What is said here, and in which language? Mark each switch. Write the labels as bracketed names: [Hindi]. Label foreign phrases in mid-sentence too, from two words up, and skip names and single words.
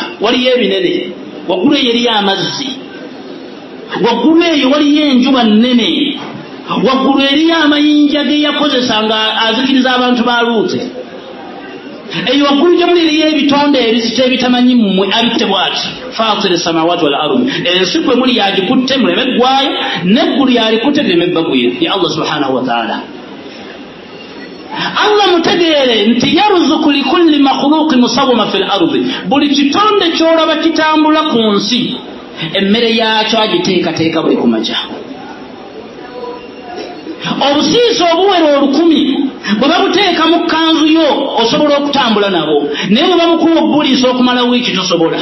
[Ganda] Waliyo ebinene waggulu eyo eriyo amazzi, waggulu eyo waliyo enjuba nnene, waggulu eriyo amayinja ge yakozesa nga azikiriza abantu ba Luuti. Eyo waggulu gye muli eriyo ebitonde ebizita ebitamanyi mmwe abikutte bw'ati [Arabic] فاطر السماوات والأرض. [Ganda] Ensi kwe muli yagikutte muleme ggwayo, n'eggulu yalikutte lireme bbagwira ya [Arabic] الله سبحانه وتعالى. [Ganda] Allah mutegeere nti [Arabic] يرزق لكل مخلوق مسومة في الأرض. [Ganda] Buli kitonde ky'olaba kitambula ku nsi emmere yaakyo agiteekateeka buli kumakya. Obusiisa obuwera 1000 bwe babuteeka mu kkanzu yo osobola okutambula nabo, naye bwe babukuwa obuliisa okumala wiiki tosobola.